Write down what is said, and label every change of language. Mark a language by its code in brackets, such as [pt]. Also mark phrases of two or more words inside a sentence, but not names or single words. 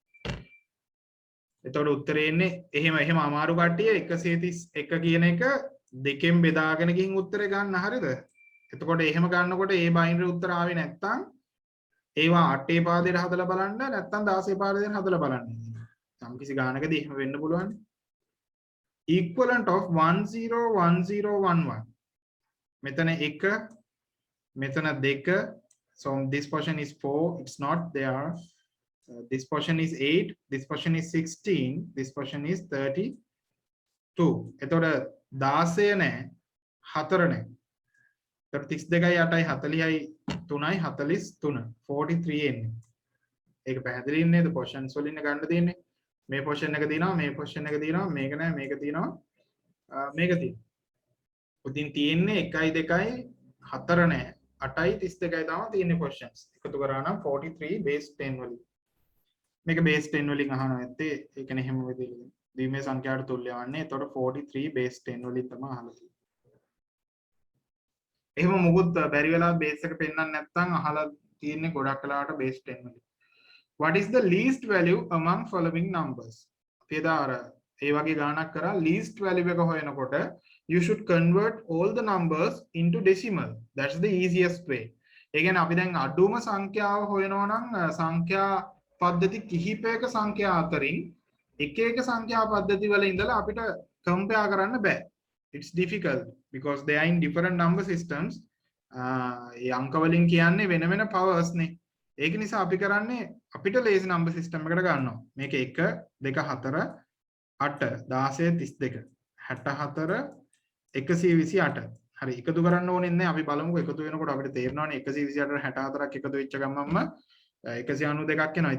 [si] එතකොට උත්තරේ එන්නේ එහෙම අමාරු කට්ටිය 131 කියන එක දෙකෙන් බෙදාගෙන ගිහින් උත්තරේ ගන්න හරියද? එතකොට එහෙම ගන්නකොට ඒ බයිනරි උත්තර ආවේ නැත්තම් ඒවා 8 පාදයට හදලා බලන්න නැත්තම් 16 පාදයට හදලා බලන්න. සම් කිසි ගානකදී එහෙම වෙන්න පුළුවන්. [en] equivalent of 101011. [si] මෙතන 1 මෙතන 2. [en] So this portion is 4, it's not there. This portion is 8, this portion is 16, this portion is 32. [si] එතකොට 16 නෑ 4 නෑ. එතකොට 32යි 8යි 40යි 3යි 43 43 එන්නේ. ඒක පැහැදිලි නේද? portions වලින් ගන්න තියෙන්නේ. මේ portion එක දිනවා, මේ portion එක දිනවා, මේක නෑ, මේක තියෙනවා, මේක තියෙනවා. උදින් තියෙන්නේ 1යි 2යි 4 නෑ 8යි 32යි තමයි තියෙන්නේ questions. එකතු කරා නම් 43 base 10 වලින්. මේක base 10 වලින් අහනවා ඇත්තේ. ඒ කියන්නේ හැම වෙලෙම ද්විමේ සංඛ්‍යාවට තුල්‍ය වන්නේ. එතකොට 43 base 10 වලින් තමයි අහලා තියෙන්නේ. එහෙම මොකුත් බැරි වෙලා base එක පෙන්නන්න නැත්නම් අහලා තියෙන්නේ ගොඩක් වෙලාවට base 10 වලින්. [en] What is the least value among following numbers? [si] අපි දාර ඒ වගේ ගානක් කරා [en] least value [si] එක හොයනකොට [en] you should convert all the numbers into decimal. That's the easiest way. [si] ඒ කියන්නේ අපි දැන් අඩුම සංඛ්‍යාව හොයනවා නම් සංඛ්‍යා පද්ධති කිහිපයක සංඛ්‍යා අතරින් එක එක සංඛ්‍යා පද්ධති වල ඉඳලා අපිට compare කරන්න බෑ. [en] It's difficult because they are in different number systems. [si] ඒ අංක වලින් කියන්නේ වෙන වෙන powers නේ. ඒක නිසා අපි කරන්නේ අපිට [en] lazy number system [si] එකකට ගන්නවා. මේක 1 2 4 8 16 32 64 128. හරි එකතු කරන්න ඕනේ නැහැ. අපි බලමුකෝ එකතු වෙනකොට අපිට තේරෙනවානේ 128ට 64ක් එකතු වෙච්ච ගමන්ම 192ක් එනවා.